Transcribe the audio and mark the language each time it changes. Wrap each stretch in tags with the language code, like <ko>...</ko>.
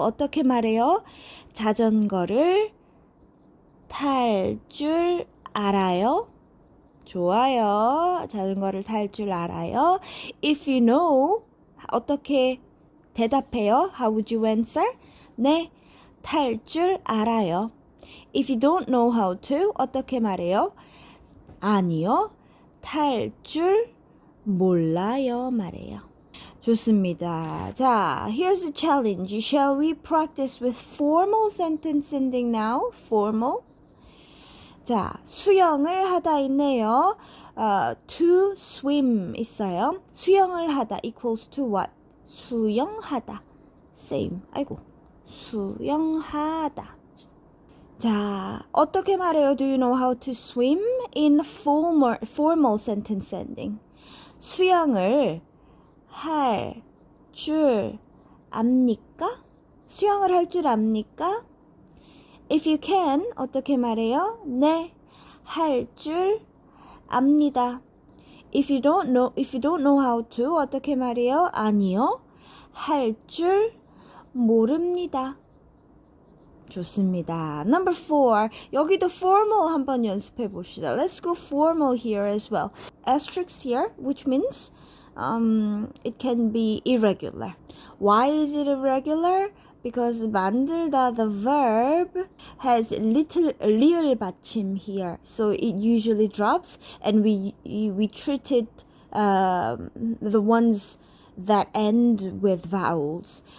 <ko>어떻게 말해요? 자전거를 탈 줄 알아요? 좋아요. 자전거를 탈 줄 알아요.</ko> <en>If you know,</en> <ko>어떻게 대답해요?</ko> <en>How would you answer?</en> <ko>네, 탈 줄 알아요.</ko> <en>If you don't know how to,</en> <ko>어떻게 말해요? 아니요, 탈 줄 몰라요 말해요. 좋습니다. 자,</ko> <en>here's a challenge. Shall we practice with formal sentence ending now?</en> <ko>Formal. 자, 수영을 하다 있네요.</ko> <en>To swim 있어요. 수영을 하다 equals to what?</en> <ko>수영하다. Same. 아이고. 수영하다. 자, 어떻게 말해요?</ko> <en>Do you know how to swim? In formal sentence ending.</en> <ko>수영을 할 줄 압니까? 수영을 할 줄 압니까?</ko> <en>If you can,</en> <ko>어떻게 말해요? 네, 할 줄 압니다.</ko> <en>If you don't know how to,</en> <ko>어떻게 말해요? 아니요, 할 줄 모릅니다. 좋습니다.</ko> <en>Number 4.</en> <ko>여기도 formal 한번 연습해 봅시다.</ko> <en>Let's go formal here as well. Asterisk here, which means it can be irregular. Why is it irregular? Because 만들다, the verb, has little 리을 받침 here. So it usually drops and we treat it the ones that end with vowels.</en>